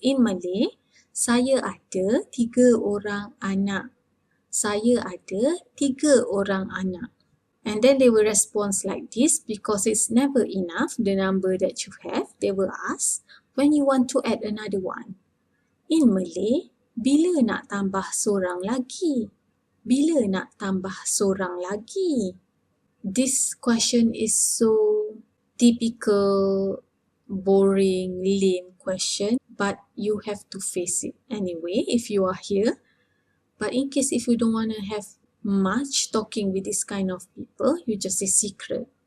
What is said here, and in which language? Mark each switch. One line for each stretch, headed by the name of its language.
English: In Malay,
Malay: saya ada 3 orang anak. Saya ada 3 orang anak.
English: And then they will respond like this because it's never enough, the number that you have. They will ask, when you want to add another one. In Malay,
Malay: bila nak tambah seorang lagi? Bila nak tambah seorang lagi?
English: This question is so typical, boring, lame question, but you have to face it anyway if you are here. But in case if you don't want to have much talking with this kind of people, you just say secret.